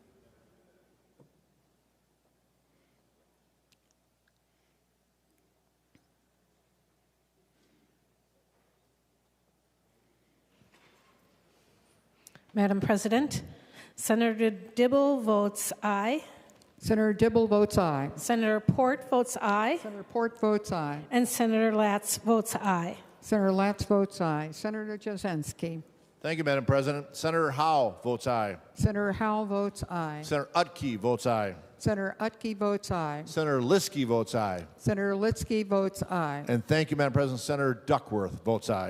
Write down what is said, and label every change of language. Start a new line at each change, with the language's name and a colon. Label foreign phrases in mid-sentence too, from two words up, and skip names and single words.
English: Madam President, Senator Dibble votes aye. Senator Dibble votes aye. Senator Port votes aye. Senator Port votes aye. And Senator Latz votes aye. Senator Latz votes aye. Senator Cwodzinski. Thank you, Madam President. Senator Howe votes aye. Senator Howe votes aye. Senator Utke votes aye. Senator Utke votes aye. Senator Liskey votes aye. Senator Litsky votes aye. And thank you, Madam President. Senator Duckworth votes aye.